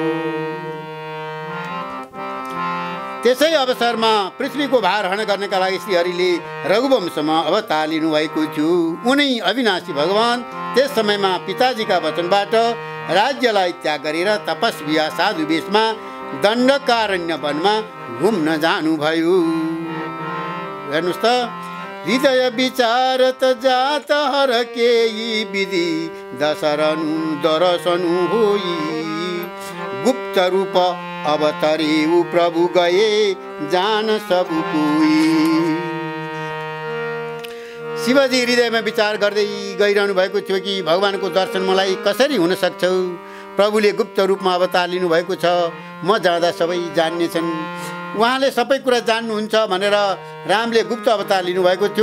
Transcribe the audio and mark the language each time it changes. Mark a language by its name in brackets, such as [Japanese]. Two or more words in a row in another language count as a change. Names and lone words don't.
[Nepali] त्यसै अवसरमा पृथ्वीको भार हरण गर्नका लागि श्रीहरिले रघुवंशमा अवतार लिनुभएको थियो। उनी अविनाशी भगवान त्यस समयमा पिताजीका वचनबाट राज्यलाई त्याग गरेर तपस्विया साधु वेशमा दण्डकारण्य वनमा घुम्न जानुभयो। हेर्नुहोस् त, [Awadhi] हृदय विचारत जात हर केही विधि दशरनु दरसनु होई, गुप्त रूप अवतरे ऊ प्रभु गए जान सब कोई। [Nepali] शिवजी हृदयमा विचार गर्दै गइरहनु भएको थियो कि भगवानको दर्शन मलाई कसरी हुन सक्छ। प्रभुले गुप्त रूपमा अवतार लिनुभएको छ, म जाँदा सबै जान्नेछन्। उहाँले सबै कुरा जान्नुहुन्छ भनेर रामले गुप्त अवतार लिनुभएको थियो।